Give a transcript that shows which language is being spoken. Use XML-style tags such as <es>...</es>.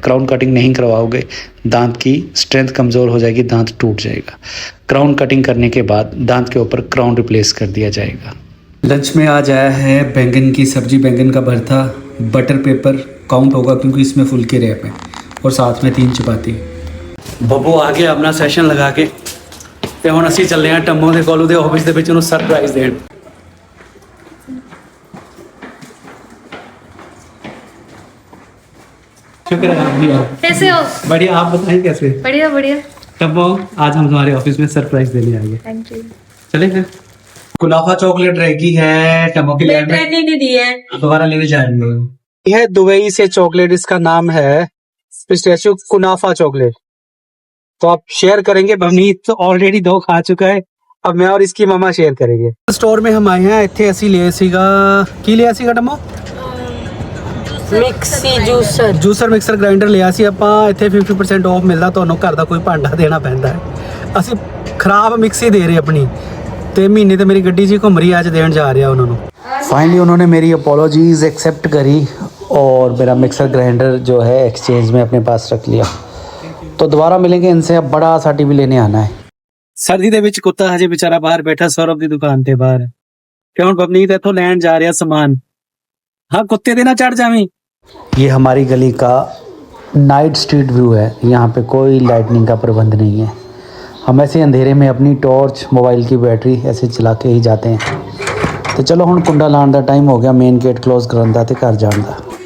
<hi>Crown cutting नहीं करवाओगे दांत की स्ट्रेंथ कमज़ोर हो जाएगी, दांत टूट जाएगा। क्राउन कटिंग करने के बाद दांत के ऊपर क्राउन रिप्लेस कर दिया जाएगा। लंच में आज आया है बैंगन की सब्जी, बैंगन का भरता, बटर पेपर काउंट होगा क्योंकि इसमें फुल्के रैप है, और साथ में 3 चपाती। बब्बू आ गया अपना सेशन लगा के,</hi> <pa>ਤੇ ਹੁਣ ਅਸੀਂ ਚੱਲੇ ਹਾਂ ਟੰਮੋ ਦੇ ਕੋਲੂ ਦੇ ਆਫਿਸ ਦੇ ਵਿੱਚ ਉਹਨੂੰ ਸਰਪ੍ਰਾਈਜ਼ ਦੇਣ।</pa> <hi>शुक्र है आप भी आओ। कैसे हो? बढ़िया, आप बताइए कैसे? बढ़िया बढ़िया। टम्मो आज हम तुम्हारे ऑफिस में सरप्राइज देने आएंगे। Thank you. चले फिर। कुनाफा चॉकलेट रहेगी है टम्मो के लिए, नहीं दी है, दोबारा लेने जाएंगे। यह दुबई से चॉकलेट, इसका नाम है पिस्ताचियो कुनाफा चॉकलेट। तो आप शेयर करेंगे? बवनीत तो ऑलरेडी 2 खा चुका है, अब मैं और इसकी मम्मा शेयर करेंगे। स्टोर में हम आए हैं,</hi> <pa>ਇੱਥੇ ਅਸੀਂ ਲਿਆ ਸੀਗਾ, ਕੀ ਲਿਆ ਸੀਗਾ ਟੰਮੋ?</pa> <hi>Mixie juicer.</hi> <pa>Juicer mixer grinder ਲਿਆ ਸੀ ਆਪਾਂ। ਇੱਥੇ 50% ਆਫ ਮਿਲਦਾ, ਤੁਹਾਨੂੰ ਘਰ ਦਾ ਕੋਈ ਭਾਂਡਾ ਦੇਣਾ ਪੈਂਦਾ ਹੈ। ਅਸੀਂ ਖਰਾਬ ਮਿਕਸੀ ਦੇ ਰਹੇ ਆਪਣੀ, ਤੇ ਮਹੀਨੇ ਤੇ ਮੇਰੀ ਗੱਡੀ ਜੀ ਘੁੰਮ ਰਹੀ, ਅੱਜ ਦੇਣ ਜਾ ਰਿਹਾ ਉਹਨਾਂ ਨੂੰ।</pa> <hi>फाइनली उन्होंने मेरी अपॉलॉजीज एक्सेप्ट करी और मेरा मिक्सर ग्राइंडर जो है एक्सचेंज में अपने पास रख लिया। तो दोबारा मिलेंगे इनसे, अब बड़ा सा टीवी लेने आना है।</hi> <pa>ਸਰਦੀ ਦੇ ਵਿੱਚ ਕੁੱਤਾ ਹਜੇ ਵਿਚਾਰਾ ਬਾਹਰ ਬੈਠਾ ਸੌਰਵ ਦੀ ਦੁਕਾਨ ਤੇ ਬਾਹਰ, ਤੇ ਹੁਣ ਬਵਨੀਤ ਇੱਥੋਂ ਲੈਣ ਜਾ ਰਿਹਾ ਸਮਾਨ। ਹਾਂ ਕੁੱਤੇ ਦੇ ਨਾ ਚੜ ਜਾਵੀਂ।</pa> <hi>ये हमारी गली का नाइट स्ट्रीट व्यू है। यहाँ पे कोई लाइटनिंग का प्रबंध नहीं है। हम ऐसे अंधेरे में अपनी टॉर्च, मोबाइल की बैटरी ऐसे चला के ही जाते हैं। तो चलो हुण कुंडा लाने का टाइम हो गया,</hi> <pa>मेन गेट क्लोज करन दा ते घर जान दा।</pa>